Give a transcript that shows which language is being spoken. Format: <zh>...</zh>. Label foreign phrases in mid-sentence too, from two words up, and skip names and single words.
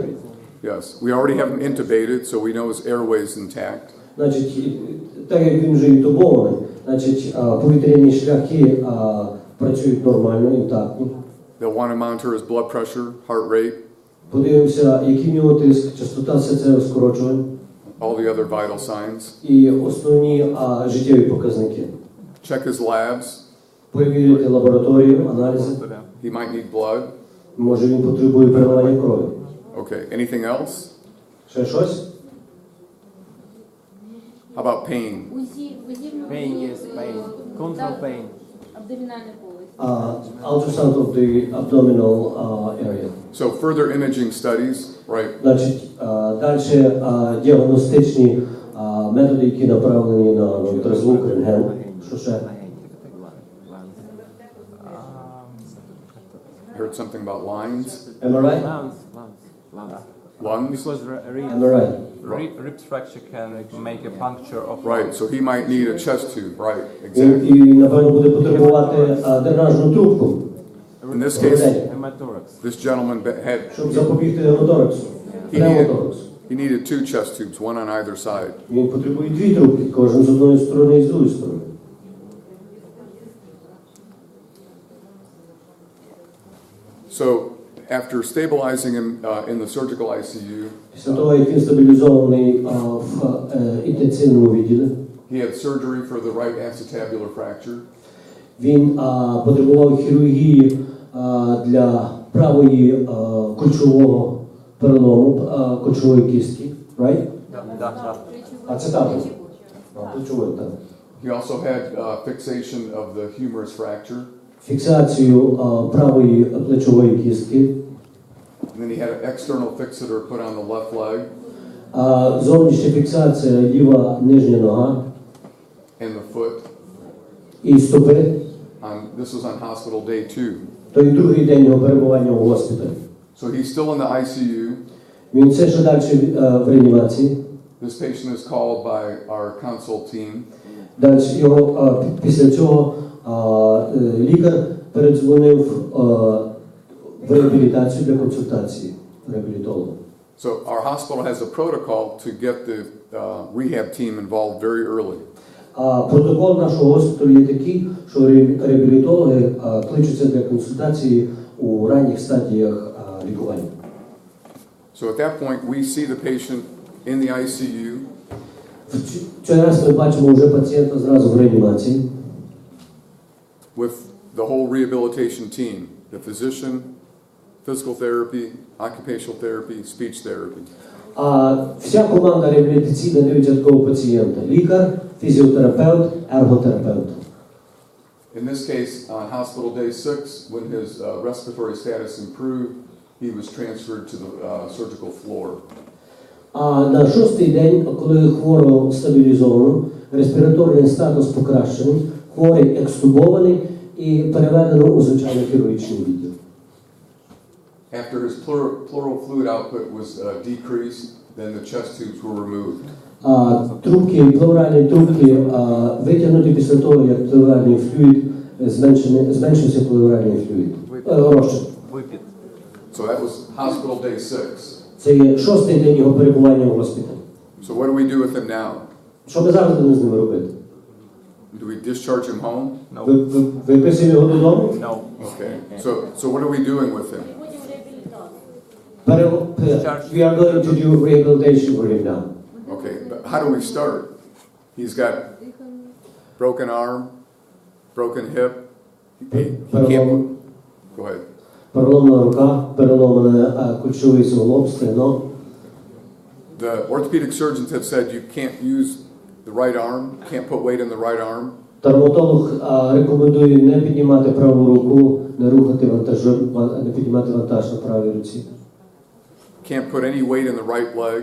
<en>Yes, we already have him intubated, so we know his airway's intact.</en> <uk>Значить, так як він вже інтубований, значить, повітряні шляхи працюють нормально, інтактні.</uk> <en>They'll want to monitor his blood pressure, heart rate,</en> <uk>Подивимося, який в нього тиск, частота серцевих скорочувань</uk> <en>all the other vital signs.</en> <uk>і основні життєві показники.</uk> <en>Check his labs.</en> <uk>Перевірити лабораторію, аналізи.</uk> <en>He might need blood.</en> <uk>Може він потребує переливання крові.</uk> <en>Okay, anything else?</en> <uk>Ще щось?</uk> <en>How about pain? Pain, yes, pain. Control pain.</en> <uk>Абдомінальний поліс.</uk> <en>Ultrasound of the abdominal area. So further imaging studies, right?</en> <uk>Значить, далі діагностичні методи, які направлені на ультразвук, рентген. Що ще?</uk> <en>I heard something about lines. MRI? Lungs. lungs. Because On the right. Rib fracture can make a puncture of Right, so he might need a chest tube, right,</en> <uk>Він,</uk> <en>exactly.</en> <uk>і, напевно, буде потребувати дренажну трубку,</uk> <en>In this case, Hemathorax. this gentleman had,</en> <uk>щоб запобігти гемотораксу. Пневмотораксу.</uk> <en>he needed 2 chest tubes, one on either side.</en> <uk>Він потребує 2 трубки, кожен з одної сторони і з другої сторони.</uk> <en>So after stabilizing him in the surgical ICU,</en> <uk>Після того, як він стабілізований в інтенсивному відділі,</uk> <en>he had surgery for the right acetabular fracture.</en> <uk>він потребував хірургії для правої кульшового перелому, кульшової кістки, right? Да. Ацетабулу. Кульшової, так.</uk> <en>He also had fixation of the humerus fracture.</en> <uk>Фіксацію правої плечової кістки.</uk> <en>And then he had an external fixator put on the left leg</en> <uk>Зовнішня фіксація ліва нижня нога</uk> <en>and the foot.</en> <uk>і стопи.</uk> <en>This was on hospital day 2.</en> <uk>То і другий день його перебування у госпіталі.</uk> <en>So he's still in the ICU.</en> <uk>Він все ще далі в реанімації.</uk> <en>This patient is called by our consult team.</en> <uk>Далі його після цього лікар передзвонив в реабілітацію для консультації реабілітолога.</uk> <en>So our hospital has a protocol to get the rehab team involved very early.</en> <uk>Протокол нашого госпіталю є такий, що реабілітологи кличуться для консультації у ранніх стадіях лікування.</uk> <en>So at that point we see the patient in the ICU.</en> <uk>В цей раз ми бачимо вже пацієнта зразу в реанімації.</uk> <en>With the whole rehabilitation team, the physician, physical therapy, occupational therapy, speech therapy.</en> <uk>Вся команда реабілітаційна дивиться такого пацієнта. Лікар, фізіотерапевт, ерготерапевт.</uk> <en>In this case, on hospital day 6, when his respiratory status improved, he was transferred to the surgical floor.</en> <uk>А на 6-й день, коли хворого стабілізовано, респіраторний статус покращений, хворий екстубований і переведено у звичайний хірургічний відділ. After his pleural fluid output was decreased, then the chest tubes were removed. Трубки, плевральні трубки витягнуті після того, як плевральний флюїд зменшився плевральний флюїд. Розчин. Випід.</uk> <en>So that was hospital day 6.</en> <uk>Це є 6-й день його перебування в госпіталі.</uk> <en>So what do we do with him now?</en> <uk>Що ми зараз будемо з ними робити?</uk> <en>Do we discharge him home?</en> <uk>Виписуємо його додому?</uk> <en>No. Okay. So what are we doing with him? We are going to do rehabilitation for him now. Okay, but how do we start? He's got broken arm, broken hip. He can't. Go ahead.</en> <uk>Переломана рука, переломане кульшовий суглоб, стегно.</uk> <en>The orthopedic surgeons have said you can't use the right arm, can't put weight in the right arm.</en> <uk>Травматолог рекомендує не піднімати праву руку, не рухати не піднімати вантаж на правій руці.</uk> <en>Can't put any weight in the right leg.</en>